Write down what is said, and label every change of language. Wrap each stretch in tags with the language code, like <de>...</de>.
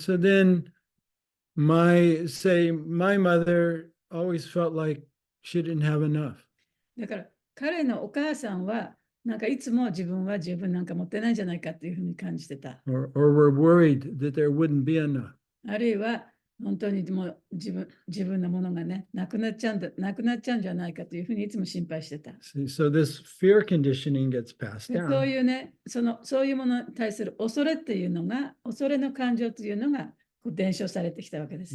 <en>So then my mother always felt like she didn't have enough.</en> <ja>だから彼のお母さんはなんかいつも自分は十分なんか持ってないんじゃないかっていうふうに感じてた。</ja> <en>Or were worried that there wouldn't be enough.</en> <ja>あるいは本当にもう自分のものがね、なくなっちゃうんじゃないかというふうにいつも心配してた。</ja> <en>So this fear conditioning gets passed</en> <ja>でそう</ja> <en>down.</en> <ja>いうね、そういうものに対する恐れっていうのが、恐れの感情というのが伝承されてきたわけです</ja>